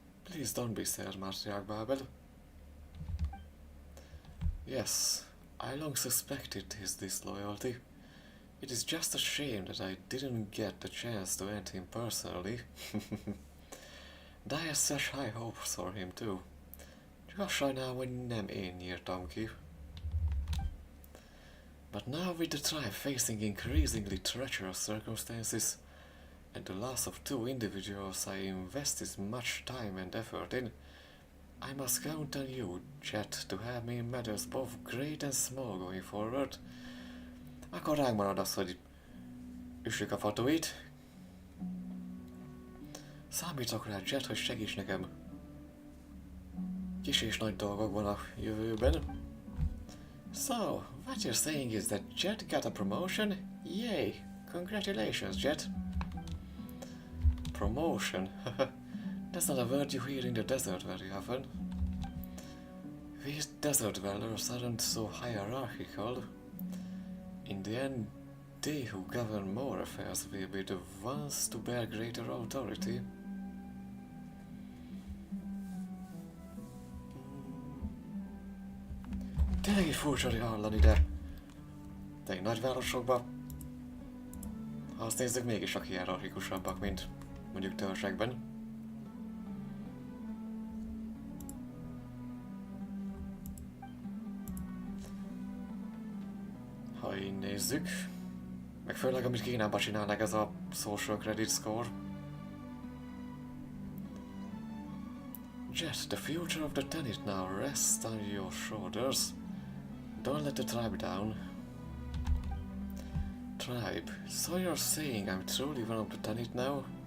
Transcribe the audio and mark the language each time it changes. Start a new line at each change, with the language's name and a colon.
English: Please don't be sad, Matiak Babel. Yes, I long suspected his disloyalty. It is just a shame that I didn't get the chance to end him personally. And I had such high hopes for him too.
Hungarian: Csak sajnálom, hogy nem én nyírtam ki.
English: But now with the tribe facing increasingly treacherous circumstances, and the loss of two individuals I invested much time and effort in, I must count on you, Jet, to have me in matters both great and small going forward.
Hungarian: Akkor ránk marad az, hogy üssük a Fatuit. Számítok rá, Jet, hogy segíts nekem kis és nagy dolgokban a jövőben.
English: So, what you're saying is that Jet got a promotion? Yay! Congratulations, Jet! Promotion? That's not a word you hear in the desert very often. We desert dwellers aren't so hierarchical. In the end, they who govern more affairs will be the ones to bear greater authority.
Hungarian: Tényleg így furcsa hallani, de egy nagyvárosokban, ha azt nézzük, mégis a hierarchikusabbak, mint mondjuk törzsekben. Ha így nézzük, meg főleg amit Kínában csinálnak, ez a social credit score.
English: Jet, the future of the Tenit now rests on your shoulders. Don't let the tribe down. Tribe, so you're saying I'm truly one of the Tenit now?